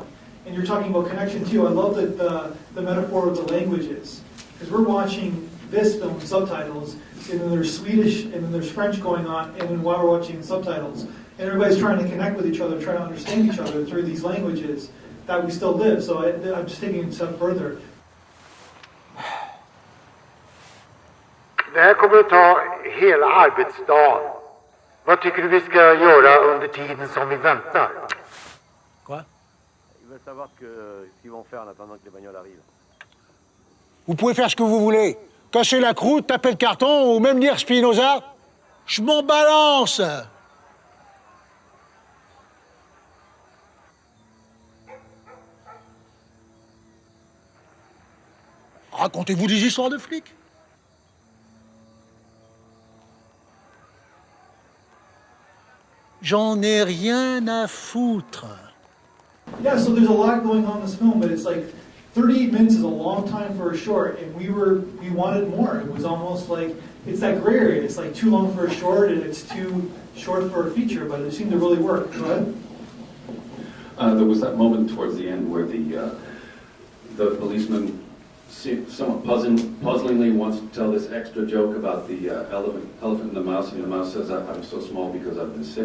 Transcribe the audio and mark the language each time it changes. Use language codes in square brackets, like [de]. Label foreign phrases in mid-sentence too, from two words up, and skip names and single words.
[en] And you're talking about connection too. I love that the metaphor of the languages. Because we're watching this film with subtitles, and then there's Swedish, and then there's French going on, and then while we're watching subtitles, and everybody's trying to connect with each other, trying to understand each other through these languages that we still live. So I'm just taking it a step further. [sv] Det här kommer att ta hela arbetsdagen. Vad tycker du vi ska göra under tiden som vi väntar? [fr] Quoi? Ils veulent savoir ce qu'ils vont faire en attendant que les bagnoles arrivent. Vous pouvez faire ce que vous voulez. Casser la croûte, taper le carton ou même lire Spinoza. Je m'en balance. Racontez-vous des histoires de flics. J'en ai rien à foutre. [en] Yeah, so there's a lot going on in this film, but it's like 38 minutes is a long time for a short, and we wanted more. It was almost like it's that gray area. It's like too long for a short and it's too short for a feature, but it seemed to really work. Go ahead. There was that moment towards the end where the policeman somewhat puzzlingly wants to tell this extra joke about the elephant and the mouse, and the mouse says, "I'm so small because I've been sick."